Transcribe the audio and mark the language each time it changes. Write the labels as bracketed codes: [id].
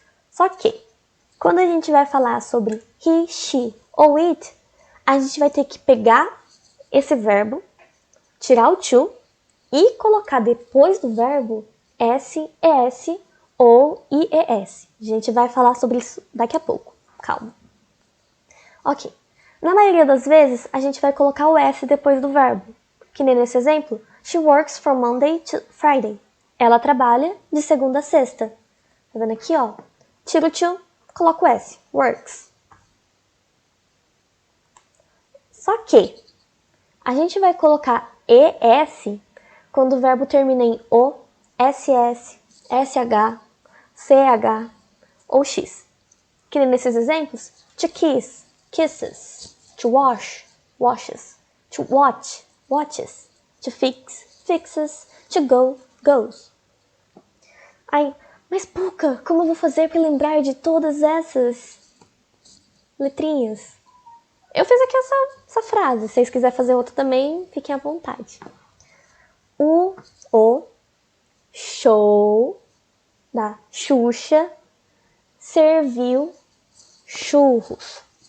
[pt] Só que, quando a gente vai falar sobre he, she ou it, a gente vai ter que pegar esse verbo, tirar o to e colocar depois do verbo s, es ou ies. A gente vai falar sobre isso daqui a pouco. Calma. Ok. Na maioria das vezes, a gente vai colocar o s depois do verbo. Que nem nesse exemplo, [en] she works from Monday to Friday. [pt] Ela trabalha de segunda a sexta. Tá vendo aqui, ó? Tira o to, coloca o s. Works. Só que a gente vai colocar es quando o verbo termina em o, ss, sh, ch ou x. Que nem nesses exemplos, to kiss, kisses, to wash, washes, to watch, watches, to fix, fixes, to go, goes. Ai, mas Puca, como eu vou fazer para lembrar de todas essas letrinhas? Eu fiz aqui essa frase, se vocês quiserem fazer outra também, fiquem à vontade. O show da Xuxa serviu churros.